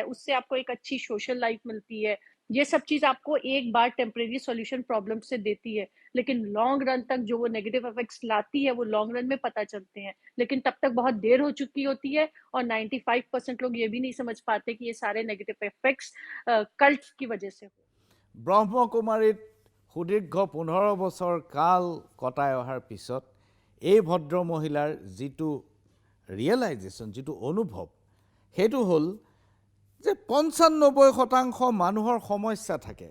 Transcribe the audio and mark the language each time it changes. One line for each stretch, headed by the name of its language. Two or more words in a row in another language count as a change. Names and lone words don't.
Hindi: उससे आपको एक अच्छी
English: social life
Hindi: मिलती है. ये सब चीज आपको एक बार
English: temporary solution problem
Hindi: से देती है, लेकिन
English: long run
Hindi: तक जो वो
English: negative effects
Hindi: लाती है वो
English: long run
Hindi: में पता चलते हैं, लेकिन तब तक बहुत देर हो चुकी होती है. और 95% लोग ये भी नहीं समझ पाते कि ये सारे
English: negative effects
Hindi: कल्ट की वजह से हो.
Assamese: ব্ৰহ্মকুমাৰীত সুদীৰ্ঘ 15 বছৰ কাল কটাই অহাৰ পিছত এই ভদ্ৰ মহিলাৰ যিটো ৰিয়েলাইজেশ্যন, যিটো অনুভৱ, সেইটো হ'ল যে 95% মানুহৰ সমস্যা থাকে.